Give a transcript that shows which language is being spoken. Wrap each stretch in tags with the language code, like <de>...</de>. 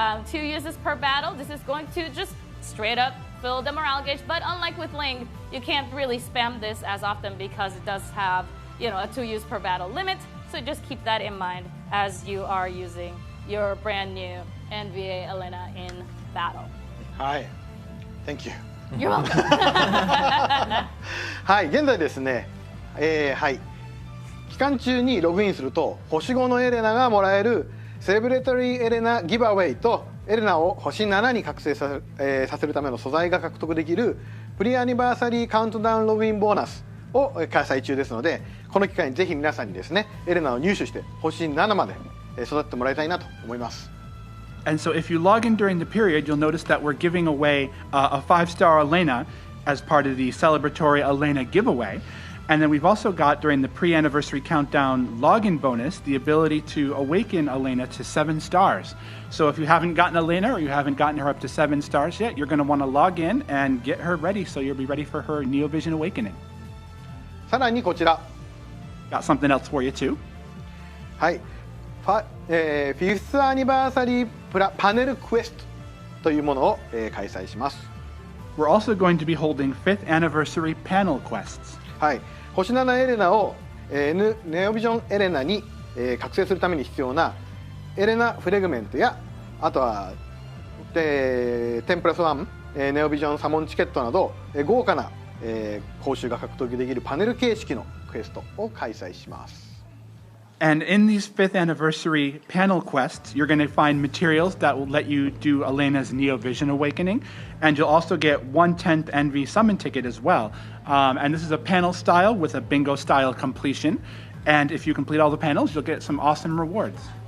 <en>2 uses per battle. This is going to just straight up fill the morale gauge, but unlike with Ling, you can't really spam this as often because it does have, a 2 use per battle limit. So just keep that in mind as you are using your brand new NVA Elena in battle. Hi. Thank you. You're welcome.</en> <ja>はい、現在ですね、はい、期間中にログインすると星5のエレナがもらえるセレブレトリーエレナギブアウェイとエレナを星7に覚醒させるための素材が獲得できるプリアニバーサリーカウントダウンログインボーナスを開催中ですので、この機会にぜひ皆さんにですね、エレナを入手して星7まで育ってもらいたいなと思います。</ja> <en>And so if you log in during the period, you'll notice that we're giving away a 5-star Elena as part of the celebratory Elena giveaway. And then we've also got, during the pre-anniversary countdown login bonus, the ability to awaken Elena to 7 stars. So if you haven't gotten Elena or you haven't gotten her up to 7 stars yet, you're going to want to log in and get her ready so you'll be ready for her Neo Vision Awakening.</en> <ja>さらにこちら。</ja> <en>Got something else for you too.</en> <ja>はい。 5th アニバーサリーパネルクエストというものを開催します。</ja> <en>We're also going to be holding 5th anniversary panel quests.</en> <ja>はい。星7エレナをネオビジョンエレナに覚醒するために必要なエレナフレグメントや、あとは10+1ネオビジョンサモンチケットなど豪華な報酬が獲得できるパネル形式のクエストを開催します。</ja> <en>And in these 5th anniversary panel quests, you're going to find materials that will let you do Elena's Neo Vision Awakening, and you'll also get 1/10 NV summon ticket as well. And this is a panel style with a bingo style completion. And if you complete all the panels, you'll get some awesome rewards.</en>